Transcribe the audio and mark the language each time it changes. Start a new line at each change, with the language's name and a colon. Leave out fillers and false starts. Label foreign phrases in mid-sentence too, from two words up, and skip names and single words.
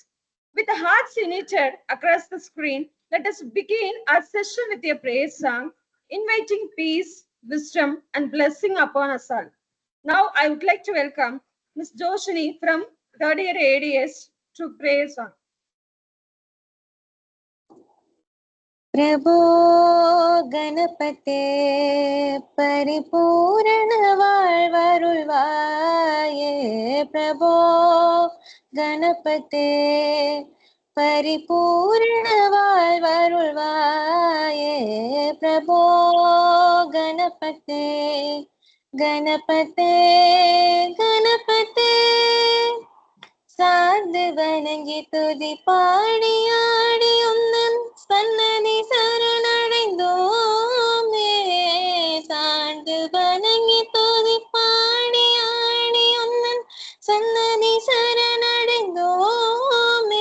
English: With the hearts united across the screen, let us begin our session with a praise song, inviting peace, wisdom, and blessing upon us all. Now, I would like to welcome Ms. Joshini from third year ADS to praise song.
Tamil: பிரபோ கணபதே பரிபூர்ண வாழ்வருள்வாயே பிரபோ கணபதே பரிபூர்ண வாழ்வருள்வாயே பிரபோ கணபதே கணபதே கணபதே சார்ந்து வணங்கி துதி பாடி ஆடி உன்னன் சன்னதி சரணடைந்தோமே சார்ந்து வணங்கி துதி பாடி ஆடி உன்னன் சன்னதி சரணடைந்தோமே